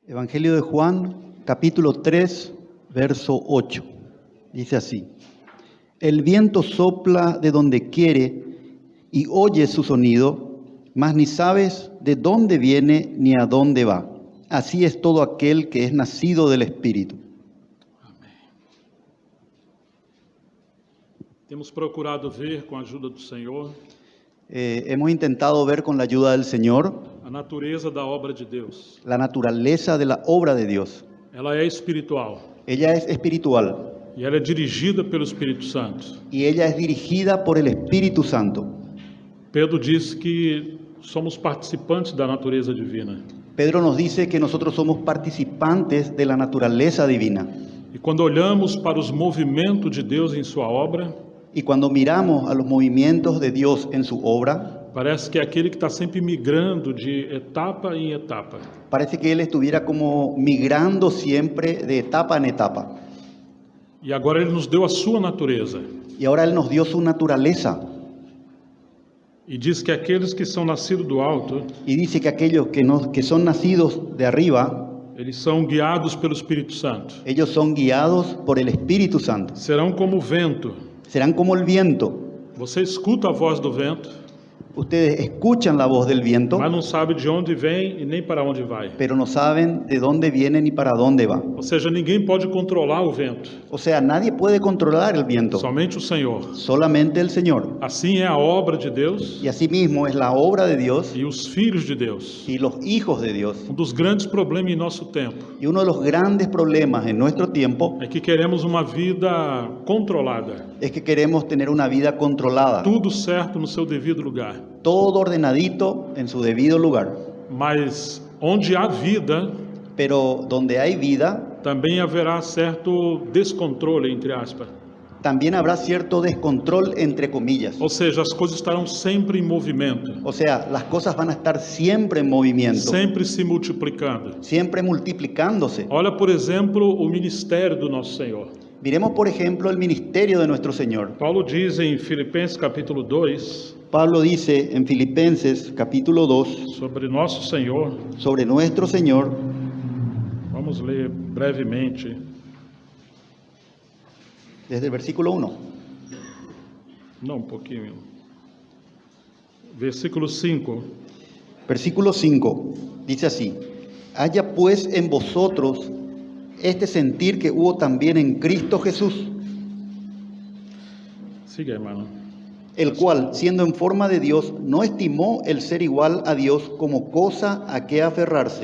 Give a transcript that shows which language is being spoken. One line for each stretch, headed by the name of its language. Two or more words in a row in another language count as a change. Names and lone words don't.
Spanish: Evangelio de Juan, capítulo 3, verso 8. Dice así: El viento sopla de donde quiere y oyes su sonido, mas ni sabes de dónde viene ni a dónde va. Así es todo aquel que es nacido del Espíritu.
Portuguese: Temos procurado ver, com a ajuda do Senhor,
Spanish: Hemos intentado ver con la ayuda del Señor
Portuguese: a natureza da obra de Deus.
Spanish: la naturaleza de la obra de Dios.
Portuguese: Ela é espiritual
Spanish: Ella es espiritual
Portuguese: e ela é dirigida pelo Espírito Santo.
Spanish: y ella es dirigida por el Espíritu Santo.
Portuguese: Pedro diz que somos participantes da natureza divina.
Spanish: Pedro nos dice que nosotros somos participantes de la naturaleza divina.
Portuguese: E quando olhamos para os movimentos de Deus em sua obra,
Spanish: Y cuando miramos a los movimientos de Dios en su obra,
Portuguese: parece que é aquele que está sempre migrando de etapa em etapa.
Spanish: parece que Él estuviera como migrando siempre de etapa en etapa.
Portuguese: E agora ele nos deu a sua natureza.
Spanish: Y ahora Él nos dio su naturaleza.
Portuguese: E diz que aqueles que são nascidos do alto,
Spanish: Y dice que aquellos que son nacidos de arriba,
Portuguese: eles são guiados pelo Espírito Santo.
Spanish: ellos son guiados por el Espíritu Santo.
Portuguese: Serão como o vento.
Spanish: Serán como el viento.
Portuguese: Você escuta a voz do vento,
Spanish: Ustedes escuchan la voz del viento,
Portuguese: mas não sabe de onde vem e nem para onde vai.
Spanish: pero no saben de dónde viene ni para dónde va.
Portuguese: Ou seja, ninguém pode controlar o vento,
Spanish: O sea, nadie puede controlar el viento,
Portuguese: somente o Senhor.
Spanish: solamente el Señor.
Portuguese: Assim é a obra de Deus
Spanish: Y asimismo es la obra de Dios
Portuguese: e os filhos de Deus.
Spanish: y los hijos de Dios.
Portuguese: Dos grandes problemas em nosso tempo
Spanish: Y uno de los grandes problemas en nuestro tiempo
Portuguese: é que queremos uma vida controlada,
Spanish: es que queremos tener una vida controlada,
Portuguese: tudo certo no seu devido lugar.
Spanish: todo ordenadito en su debido lugar.
Portuguese: Mas onde há vida,
Spanish: Pero donde hay vida,
Portuguese: também haverá certo descontrole, entre aspas.
Spanish: también habrá cierto descontrol, entre comillas.
Portuguese: Ou seja, as coisas estarão sempre em movimento,
Spanish: O sea, las cosas van a estar siempre en movimiento,
Portuguese: sempre se multiplicando.
Spanish: siempre multiplicándose.
Portuguese: Olha, por exemplo, o ministério do nosso Senhor.
Spanish: Miremos, por ejemplo, el ministerio de nuestro Señor.
Portuguese: Paulo diz em Filipenses capítulo 2,
Spanish: Pablo dice en Filipenses capítulo 2
Portuguese: sobre nosso Senhor.
Spanish: sobre nuestro Señor.
Portuguese: Vamos ler brevemente.
Spanish: Desde el versículo 1.
Portuguese: Não, um pouquinho. Versículo 5.
Spanish: Versículo 5. Dice así: Haya pues en vosotros este sentir que hubo también en Cristo Jesús, Siga, hermano. el cual, siendo en forma de Dios, no estimó el ser igual a Dios como cosa a que aferrarse,